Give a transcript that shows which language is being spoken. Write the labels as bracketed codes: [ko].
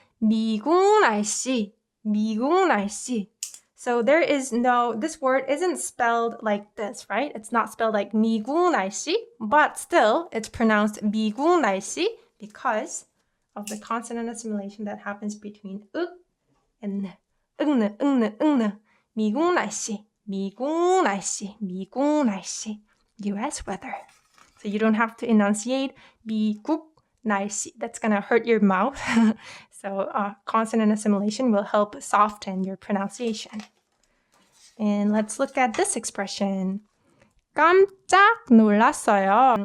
[ko] 미국 날씨, 미국 날씨. [en] So there is no, this word isn't spelled like this, right? It's not spelled like [ko] 미국 날씨, [en] but still it's pronounced 미국 날씨 because of the consonant assimilation that happens between uk and n. 응느. [ko] 미국 날씨, 미국 날씨, 미국 날씨. [en] US weather. So you don't have to enunciate [ko] 미국 날씨. [en] That's going to hurt your mouth. So consonant assimilation will help soften your pronunciation. And let's look at this expression. [ko] 깜짝 놀랐어요.